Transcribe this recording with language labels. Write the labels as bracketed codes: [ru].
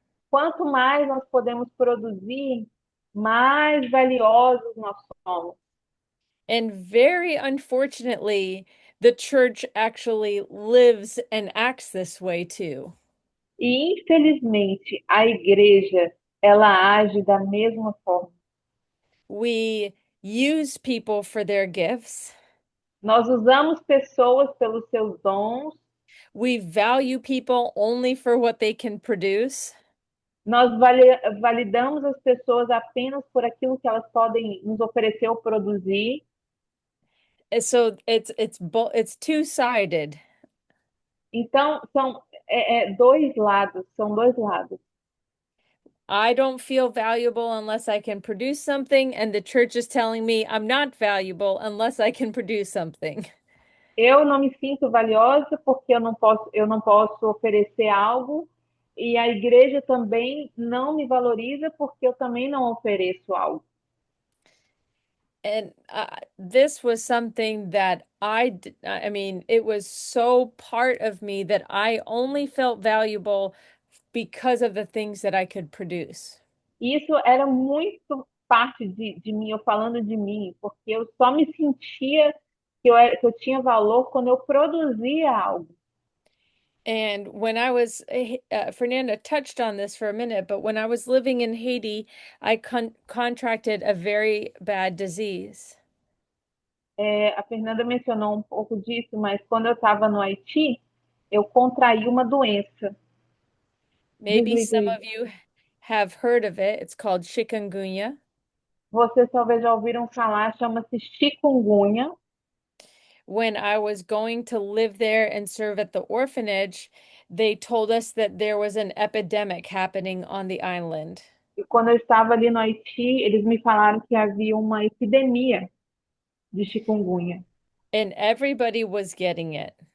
[pt] Quanto mais nós podemos produzir, mais valiosos nós somos. [en] And very unfortunately, the church actually lives and acts this way too. [pt] E infelizmente a igreja ela age da mesma forma. [en] We use people for their gifts. [pt] Nós usamos pessoas pelos seus dons. [en] We value people only for what they can produce. [pt] Nós validamos as pessoas apenas por aquilo que elas podem nos oferecer ou produzir. [en] So it's two-sided. [pt] Então, dois lados, são dois lados. [en] I don't feel valuable unless I can produce something, and the church is telling me I'm not valuable unless I can produce something. [pt] Eu não me sinto valiosa porque eu não posso oferecer algo, e a igreja também não me valoriza porque eu também não ofereço algo. [en] And this was something that I mean, it was so part of me that I only felt valuable because of the things that I could produce. [pt] Isso era muito parte de mim, eu falando de mim, porque eu só me sentia que eu tinha valor quando eu produzia algo. [en] And when I was, Fernanda touched on this for a minute, but when I was living in Haiti, I contracted a very bad disease. [pt] A Fernanda mencionou um pouco disso, mas quando eu estava no Haiti, eu contraí uma doença. [en] Maybe [pt] Desliga [en] some [pt] aí. [en] of you have heard of it. It's called chikungunya. [pt] Vocês talvez já ouviram falar, chama-se chikungunya. [en] When I was going to live there and serve at the orphanage, they told us that there was an epidemic happening on the island. [pt] E quando eu estava ali no Haiti, eles me falaram que havia uma epidemia de chikungunya. [en] And everybody was getting it.